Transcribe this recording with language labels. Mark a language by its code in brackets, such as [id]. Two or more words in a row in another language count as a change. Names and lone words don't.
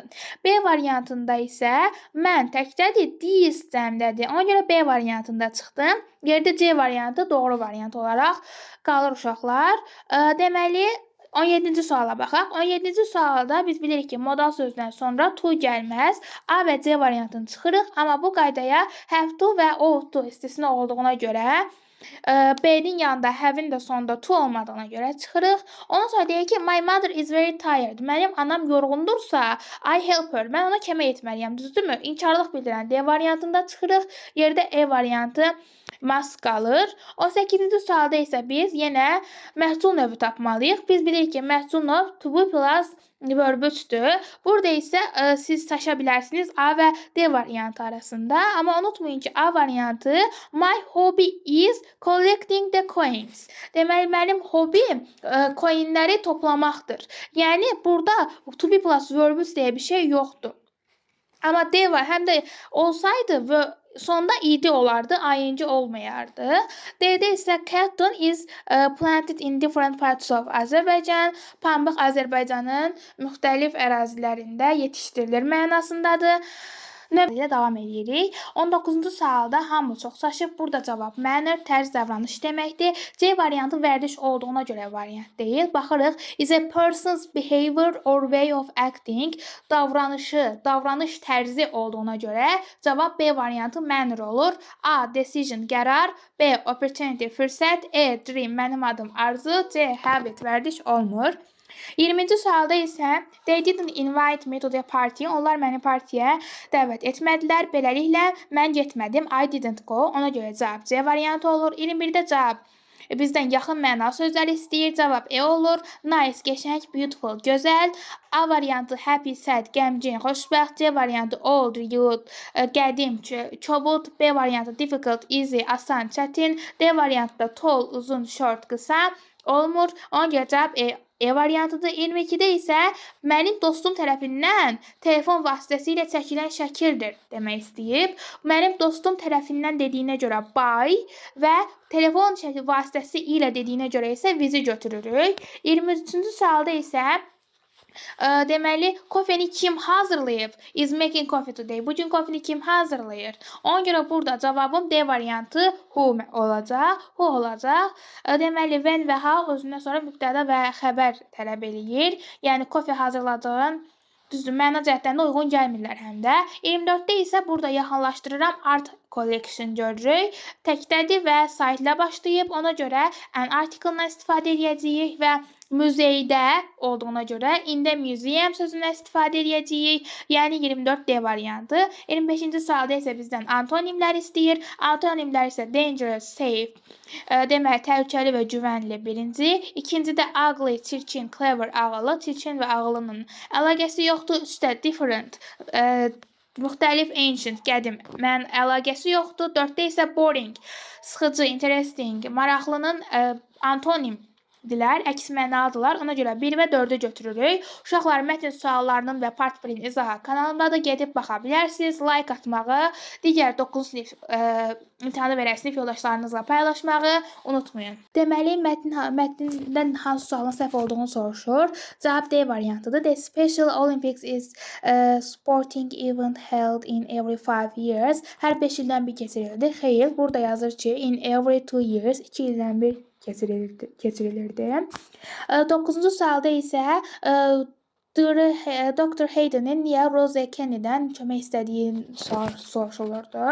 [az] B variantında isə mən təkdədir, dis cəmdədir. Ona görə B variantında çıxdım. Geridə C variantı doğru variant olaraq qalır uşaqlar. Deməli, 17-ci suala baxaq. 17-ci sualda biz bilirik ki, modal sözdən sonra to gəlməz. A və C variantını çıxırıq, amma bu qaydaya [en] have to [az] və [en] ought to [az] istisna olduğuna görə B-nin yanında have-in də sonunda to olmadığına görə çıxırıq. Ondan sonra deyək ki, [en] my mother is very tired. [az] Mənim anam yorğundursa, [en] I help her. [az] Mən ona kömək etməliyəm. Düzdürmü? İnkarlıq bildirən D variantında çıxırıq. Yerdə E variantı must qalır. 18-ci sualda isə biz yenə məhsul növü tapmalıyıq. Biz bilirik ki, məhsul növ [en] to be plus verb- [az] dir. Burada isə siz seçə bilərsiniz A və D variantı arasında. Amma unutmayın ki, A variantı [en] my hobby is collecting the coins. [az] Deməli, mənim hobbim coinləri toplamaqdır. Yəni, burada [en] to be plus verb [az] deyə bir şey yoxdur. Amma D var, həm də olsaydı və sonda id olardı, ing olmayardı. D-də isə [en] cotton is planted in different parts of Azerbaijan. [az] Pambıq Azərbaycanın müxtəlif ərazilərində yetişdirilir mənasındadır. Növbədə davam edirik. 19-cu sualda hamı çox çaşıb. Burada cavab manner, tərz davranış deməkdir. C variantı vərdiş olduğuna görə variant deyil. Baxırıq. [en] Is a person's behavior or way of acting [az] davranış tərzi olduğuna görə cavab B variantı manner olur. A. Decision, qərar. B. Opportunity, fürsət. E. Dream, mənim adım arzu. C. Habit, vərdiş olmur. 20-ci sualda isə [en] they didn't invite me to the party. [az] Onlar məni partiyə dəvət etmədilər. Beləliklə, mən getmədim. I didn't go. Ona görə cavab C variantı olur. 21-də cavab bizdən yaxın mənalı sözlər istəyir. Cavab E olur. Nice, qəşəng, beautiful, gözəl. A variantı [en] happy, sad, [az] qəmgin, xoşbəxt. C variantı [en] old, youth, [az] qədim, kobud. B variantı [en] difficult, easy, [az] asan, çətin. D variantı da tall, uzun, short, qısa olmur. Ona görə cavab E variantıdır. 22-də isə mənim dostum tərəfindən telefon vasitəsilə çəkilən şəkildir demək istəyib. Mənim dostum tərəfindən dediyinə görə by və telefon vasitəsi ilə dediyinə görə isə vizi götürürük. 23-cü sualda isə deməli, kofeni kim hazırlayıb? [en] Is making coffee today. [az] Bugün kofeni kim hazırlayır? Ona görə burada cavabım D variantı who olacaq. Deməli, when və how özündən sonra mübtəda və xəbər tələb eləyir. Yəni, kofe hazırladığın düzdür, məna cəhətlərində uyğun gəlmirlər həm də. 24-də isə burada yaxınlaşdırıram [en] art collection [az] görürük. Təkdədir və saytla başlayıb. Ona görə [en] an article- [az] dan istifadə edəcəyik və muzeydə olduğuna görə [en] in the museum [az] sözündən istifadə edəcəyik. Yəni 24D variantı. 25-ci sualda isə bizdən antonimlər istəyir. Antonimlər isə [en] dangerous, safe, [az] demək təhlükəli və güvənli birinci. İkincidə ugly, çirkin, clever, ağıllı. Çirkin və ağıllının əlaqəsi yoxdur. Üstə different, müxtəlif, ancient, qədim, əlaqəsi yoxdur. 4-də isə boring, sıxıcı, interesting, maraqlının antonim dilər, əks mənalıdırlar. Ona görə 1 və 4-ü götürürük. Uşaqlar mətn suallarının və part 1-in izahı kanalındadır. Gedib baxa bilərsiniz. Like atmağı, digər 9 sinif imtahanı verən sinif yoldaşlarınızla paylaşmağı unutmayın. Deməli, mətndən hansı sualın səhv olduğunu soruşur. Cavab D variantıdır. [en] The Special Olympics is a sporting event held in every 5 years. [az] Hər 5 ildən bir keçirildi. Xeyr, burada yazır ki, [en] in every 2 years, [az] 2 ildən bir keçirilirdi. 9-cu sualda isə Dr. Hayden'in niyə Rose Kennedy'dən kömək istədiyi soruşulurdu.